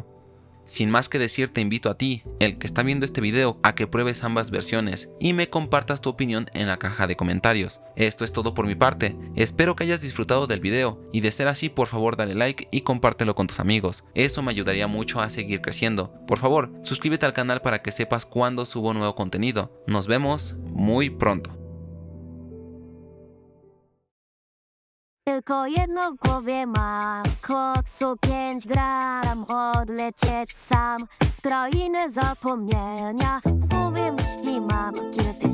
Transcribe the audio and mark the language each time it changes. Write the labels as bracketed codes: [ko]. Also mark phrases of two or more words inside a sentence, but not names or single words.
[es] Sin más que decir, te invito a ti, el que está viendo este video, a que pruebes ambas versiones y me compartas tu opinión en la caja de comentarios. Esto es todo por mi parte, espero que hayas disfrutado del video y de ser así, por favor dale like y compártelo con tus amigos, eso me ayudaría mucho a seguir creciendo. Por favor, suscríbete al canal para que sepas cuando subo nuevo contenido. Nos vemos muy pronto. [pl] Tylko jedno w głowie mam, koksu 5 gram, odlecieć sam w krainę zapomnienia. W głowie myśli mam,